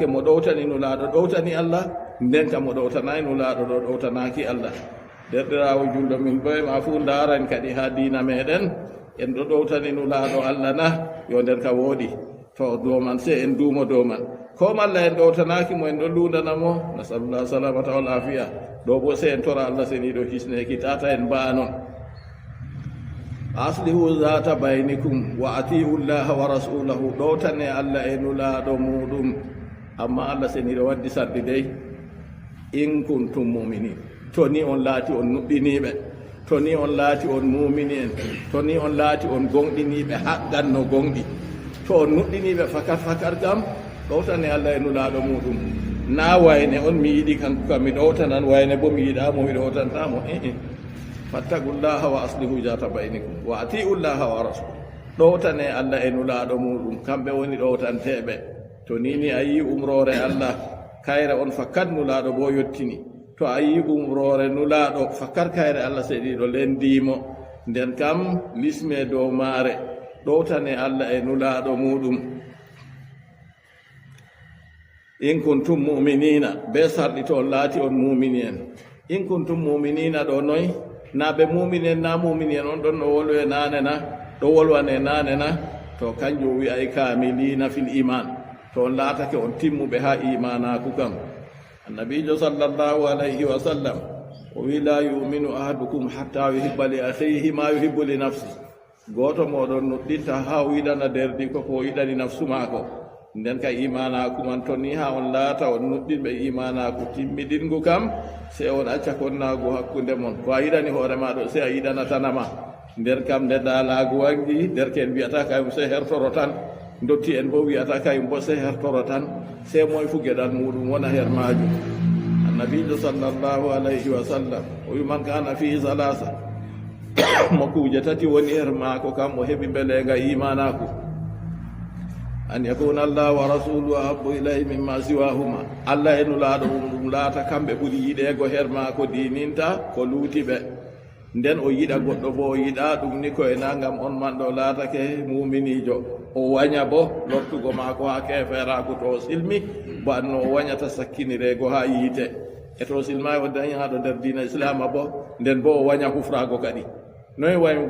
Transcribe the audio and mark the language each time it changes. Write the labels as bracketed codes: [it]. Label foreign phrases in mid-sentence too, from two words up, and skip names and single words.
[ff] mo ɗowtani nulaɗo ɗowtani Allah nden ka mo ɗowtanayi nulaɗo ɗo ɗowtanaki Allah derɗirawo julɗo min ɓoye ma fu ndaran kadi ha diina meɗen en ɗo ɗowtani nulaɗo Allah na yo nder ka woɗi to dow man se en duumo dow man ko malla en ɗowtanaki mo en ɗo lundanamo [ar] نسأل الله السلامة والعافية [ff] ɗo bo se en tora Allah seniɗo hisneki tata en mbaa noon [ar] أصلحوا ذات بينكم وأطيعوا الله ورسوله [ff] ɗowtane allah e nulaɗo muɗum amma allah seniɗo waddi sardi dey [ar] إن كنتم مؤمنين [ff] to ni on laati on nuɗɗiniɓe to ni on laati on mumini en to ni on laati on gonɗiniɓe haqqanno gonɗi to on nuɗɗiniɓe fakar kam ɗowtane allah e nulaɗo muɗum na wayne on mi yiɗi kanko kam mi ɗowtanan wayne bo mi yiɗamo mi ɗowtantamo [ar] فاتقوا الله وأصلحوا ذات بينكم وأطيعوا الله ورسول [ff] ɗowtane allah e nulaɗo muɗum kamɓe woni ɗowtanteɓe to nini a yi umrore allah kayre on fakkat nulaɗo bo yettini to a yi umrore nulaɗo fakkar kayre allah seeɗiɗo lendimo nden kam lisme dow maare ɗowtane allah e nulaɗo muɗum [ar] إن كنتم مؤمنين [ff] be sarɗi to on laati on mumini en [ar] إن كنتم مؤمنين [ff] ɗo noy na ɓe mumini en na mumini en on ɗon no wolwe nane na ɗo wolwane nane na to kanjum wi'ay [ar] كاملين في الإيمان [ff] to on laatake on timmuɓe ha imanaku kam annabijo [ar] صلى الله عليه وسلم [ff] o wi [ar] لا يؤمن أحدكم حتى يحب لأخيه ما يحب لنفسه [ff] goto moɗon nuɗɗinta ha o yiɗana derdi koko yiɗani nafsu maako nden ka imanaku man to ni ha on laata on nuɗɗinɓe imanaku timmiɗingu kam se on acca konnagu hakkunde mon ko a yiɗani hoore maɗo se a yiɗanatanama nder kam nde daalagu wangi derken wiyata kayum se hertoro tan dotti en bo wiyata kayum bo se hertoro tan se moye fu gueɗal muɗum wona her majum annabijo [ar] صلى الله عليه وسلم [ff] o wi [ar] من كان فيه ثلاث [ff] mo kuuje tati woni her maako kam o heɓi belenga imanaku [ar] أن يكون الله ورسوله أحب إليه مما سواهما [ff] allah e nulaɗo ɗum laata kamɓe ɓuuri yiɗego her maako dininta ko luuti ɓe nden o yiɗa goɗɗo bo o yiɗa ɗum ni koye na gam on man ɗo laatake muminijo o waña bo lortugo maako ha keferaku to silmi bo anno o wañata sakkinirego ha yiite e to silma o dañaɗo nder dina islama bo nden bo o waña hufrago kadi noyi wayugo